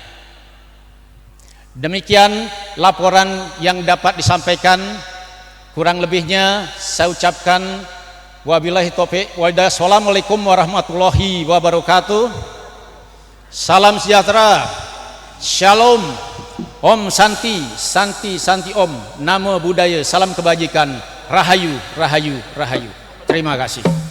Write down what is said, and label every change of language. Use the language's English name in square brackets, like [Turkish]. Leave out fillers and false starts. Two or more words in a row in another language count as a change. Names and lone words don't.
[Indonesian] Demikian laporan yang dapat disampaikan. Kurang lebihnya saya ucapkan [Arabic] وبالله التوفيق والهداية. السلام عليكم ورحمة الله وبركاته. [Indonesian] Salam sejahtera, Shalom, [Sanskrit] ॐ शान्ति, शान्ति, शान्ति ॐ, [Pali] Namo Buddhaya, [Indonesian] salam kebajikan, Rahayu, Rahayu, Rahayu. Terima kasih.